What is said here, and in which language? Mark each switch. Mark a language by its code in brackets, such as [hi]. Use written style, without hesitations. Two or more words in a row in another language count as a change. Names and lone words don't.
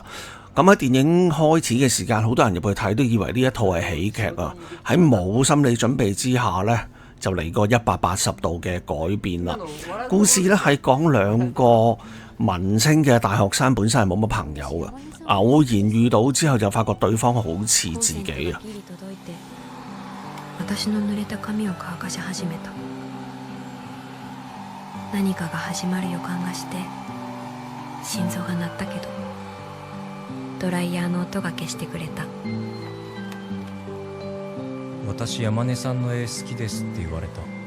[yue] 咁喺電影開始嘅時間，好多人入去睇都以為呢一套係喜劇啊。喺冇心理準備之下呢，就嚟個180度嘅改變啦。故事呢係講兩個文青嘅大學生，本身係冇乜朋友嘅，偶然遇到之後就發覺對方好似自己啊。 [ja] 私の濡れた髪を乾かし始めた。何かが始まる予感がして心臓が鳴ったけどドライヤーの音が消してくれた。私山根さんの絵好きですって言われた。